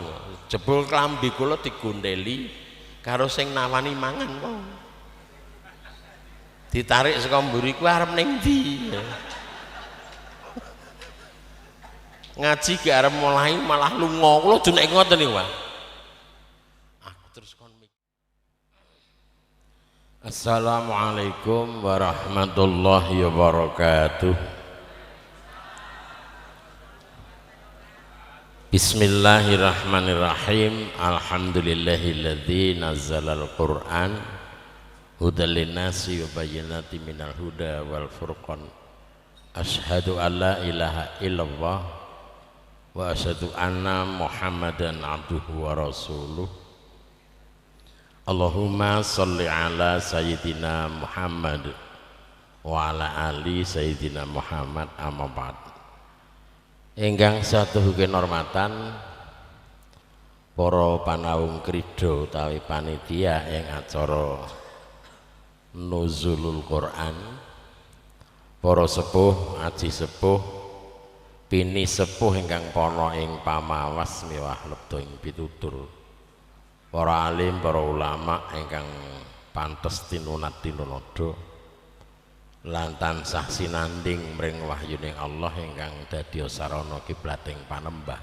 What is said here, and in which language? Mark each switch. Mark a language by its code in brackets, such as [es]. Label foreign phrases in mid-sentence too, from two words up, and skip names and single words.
[jv] Jebul klambi kula digondeli karo sing nawani mangan kok. Ditarik saka mburi kuwi arep ning ndi? Ngaji ge arep mulai malah lunga. Kula jenek ngoten niku, Pak. Aku terus kon mikir. [ar] السلام عليكم ورحمة الله وبركاته. Bismillahirrahmanirrahim. الحمد لله الذي نزل القرآن هدى للناس وبينات من الهدى والفرقان. أشهد أن لا إله إلا الله وأشهد أن محمدا عبده ورسوله. اللهم صل على سيدنا محمد وعلى آل سيدنا محمد، أما بعد. [jv] Ingkang satuhuke hormatan para panawung krida utawi panitia ing acara Nuzulul Quran, para sepuh, aji sepuh, pini sepuh ingkang pana ing pamawas miwah lebda ing pitutur, para alim, para ulama ingkang pantes tinunat tinunada lan tansah sinanding mring wahyuning Allah ingkang dadi sarana kiblating panembah.